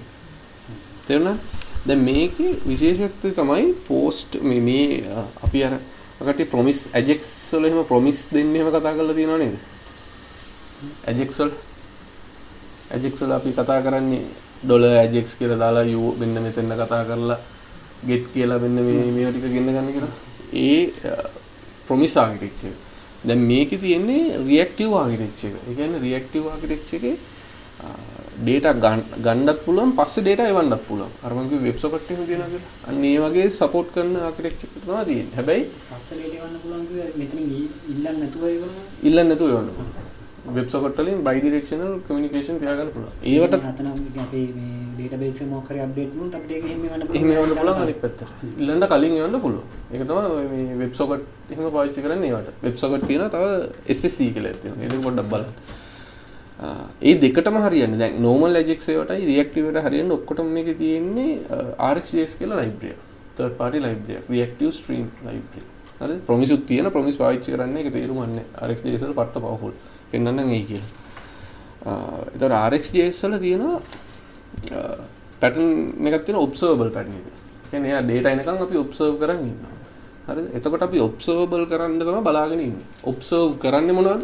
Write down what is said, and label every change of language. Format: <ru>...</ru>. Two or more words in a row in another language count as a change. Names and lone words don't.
<si>තේරුණාද? දැන් මේකේ විශේෂත්වය තමයි post මේ අපි අර අකට</si> <en>promise ajax</en> <si>වල එහෙම promise දෙන්නේ එහෙම කතා කරලා තියෙනව නේද? ajax වල අපි කතා කරන්නේ $ajax කියලා දාලා u මෙන්න මෙතන කතා කරලා get කියලා මෙන්න මේවා ටික ගෙන්න ගන්න කියලා. ඒ</si> <en>promise architecture.</en> <si>දැන් මේකේ තියෙන්නේ</si> <en>reactive architecture</en> <si>එක. ඒ කියන්නේ</si> <en>reactive architecture</en> <si>එකේ data ගන්නත් පුළුවන් පස්සේ data එවන්නත් පුළුවන්. අර මම කිව්ව</si> <en>web socket</en> <si>එකම තියෙනවා කියලා. අන්න ඒ වගේ support කරන architecture එක තමයි තියෙන්නේ. හැබැයි පස්සේ data එවන්න පුළුවන් කිව්වේ මෙතන ඉල්ලන්න නැතුව එවන්න. ඉල්ලන්න නැතුව එවන්න පුළුවන්.</si> <en>web socket</en> <si>වලින්</si> <en>bidirectional communication</en> <si>තියාගන්න පුළුවන්. ඒවට හතනම් අපි මේ database එක මොකක් හරි update වුණොත් අපිට ඒක එහෙම එවන්න පුළුවන්. එහෙම එවන්න පුළුවන් අනිත් පැත්තට. ඉල්ලන්න කලින් එවන්න පුළුවන්. ඒක තමයි මේ</si> <en>web socket</en> <si>එහෙම පාවිච්චි කරන්නේ ඒවට.</si> <en>web socket</en> <si>තියෙනවා තව SSE කියලා එකක් තියෙනවා. ඒක පොඩ්ඩක් බලන්න. ඒ දෙකටම හරියන්නේ. දැන්</si> <en>normal ajax</en> <si>එකටයි reactive එකට හරියන්නේ ඔක්කොටම මේකේ තියෙන්නේ RxJS කියලා library එක.</si> <en>third party library</en> <si>එක.</si> <en>reactive stream library.</en> <si>හරිද? promise උත් තියෙන promise පාවිච්චි කරන්නේ ඒක තේරුම් ගන්න. RxJS වල පට්ට powerful. පෙන්නන්නම් එයි කියලා. එතකොට RxJS වල තියෙනවා pattern එකක් තියෙනවා</si> <en>observable pattern</en> <si>එක. ඒ කියන්නේ එයා data එනකන් අපි observe කරන් ඉන්නවා. හරිද? එතකොට අපි observable කරන්න තමයි බලාගෙන ඉන්නේ. observe කරන්නේ මොනවද?</si>